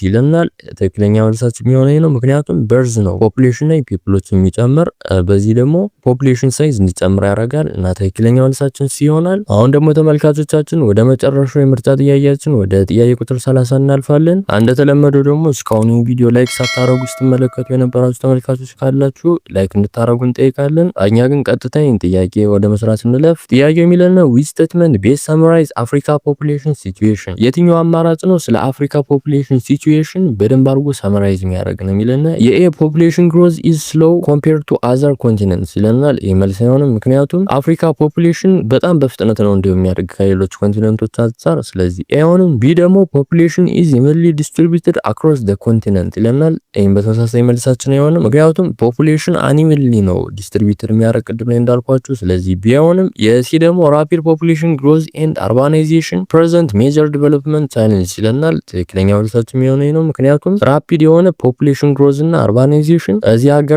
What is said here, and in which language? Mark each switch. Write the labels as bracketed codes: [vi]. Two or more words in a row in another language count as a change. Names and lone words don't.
[am] ይለናል። ትክክለኛ መልሳችን የሚሆነው ነው። ምክንያቱም በርዝ ነው ፖፑሌሽን ላይ ፒፕሎችን የሚጨምር፣ በዚህ ደግሞ ፖፑሌሽን ሳይዝ እንዲጨምር ያደርጋል እና ትክክለኛ መልሳችን ሲ ይሆናል። አሁን ደግሞ ተመልካቾቻችን ወደ መጨረሻው የምርጫ ጥያቄያችን ወደ ጥያቄ ቁጥር 30 እናልፋለን። እንደተለመደው ደግሞ እስካሁን ቪዲዮ ላይክ ሳታረጉ ስትመለከቱ የነበራችሁ ተመልካቾች ካላችሁ ላይክ እንድታረጉ እንጠይቃለን። እኛ ግን ቀጥታ ይህን ጥያቄ ወደ መስራት እንለፍ። ጥያቄው የሚለና [en] which statement best summarize Africa population situation? [am] የትኛው አማራጭ ነው ስለ አፍሪካ [en] population situation [am] በደንብ አድርጎ ሰመራይዝ የሚያደርግ ነው የሚለና የኤ [en] population growth is slow compared to other continents [am] ይለናል። ይህ መልስ አይሆንም። ምክንያቱም አፍሪካ ፖፑሌሽን በጣም በፍጥነት ነው እንደሚያደርግ ከሌሎች ኮንቲኔንቶች አንፃር። ስለዚህ ኤ አይሆንም። ቢ ደግሞ [en] population is evenly distributed across the continent [am] ይለናል። ይህም በተመሳሳይ መልሳችን አይሆንም። ምክንያቱም ፖፑሌሽን unevenly ነው ዲስትሪቢዩትድ የሚያደርግ ቅድም ላይ እንዳልኳችሁ። ስለዚህ ቢ አይሆንም። የሲ ደግሞ ራፒድ [en] population growth and urbanization present major development challenge [am] ይለናል። ትክክለኛ መልሳችን የሚሆነው ነው። ምክንያቱም ራፒድ የሆነ [en] population growth [am] እና አርባናይዜሽን እዚህ ሀገር